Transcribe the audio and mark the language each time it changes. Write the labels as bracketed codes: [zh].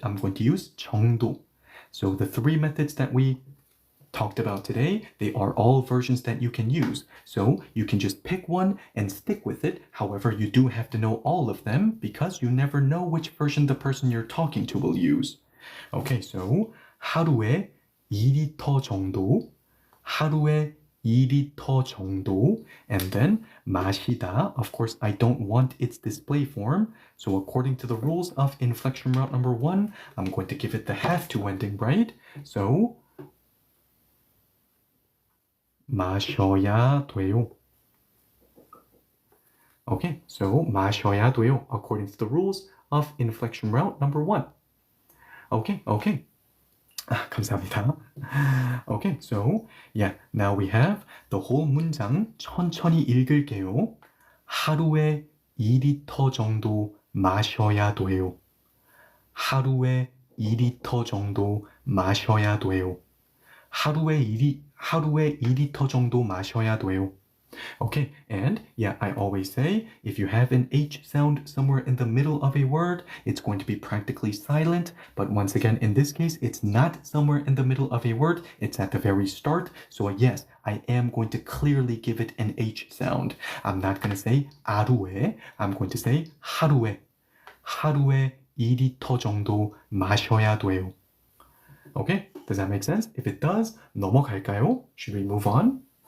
[en] I'm going to use 정도. So the 3 methods that we talked about today, they are all versions that you can use. So you can just pick one and stick with it. However, you do have to know all of them because you never know which version the person you're talking to will use. Okay, so [ko] 하루에 2리터 정도, 하루에 2리터 정도, [en] and then [ko] 마시다. [en] Of course, I don't want its display form, so according to the rules of inflection route number 1, I'm going to give it the have to ending, right? [ko] So 마셔야 돼요. [en] Okay, so [ko] 마셔야 돼요, [en] according to the rules of inflection route number 1. Okay. [ko] 감사합니다. [en] Okay, so yeah, now we have the whole [ko] 문장 천천히 읽을게요. 하루에 2리터 정도 마셔야 돼요. 하루에 2리터 정도 마셔야 돼요. 하루에 2리터 정도 마셔야 돼요. [en] Okay, and yeah, I always say if you have an H sound somewhere in the middle of a word, it's going to be practically silent. But once again, in this case, it's not somewhere in the middle of a word, it's at the very start. So yes, I am going to clearly give it an H sound. I'm not going to say [ko] 하루에, [en] I'm going to say 하루에. [ko] 하루에 2리터 정도 마셔야 돼요. [en] Okay, does that make sense? If it does, [ko] 넘어갈까요? [en] Should we move on?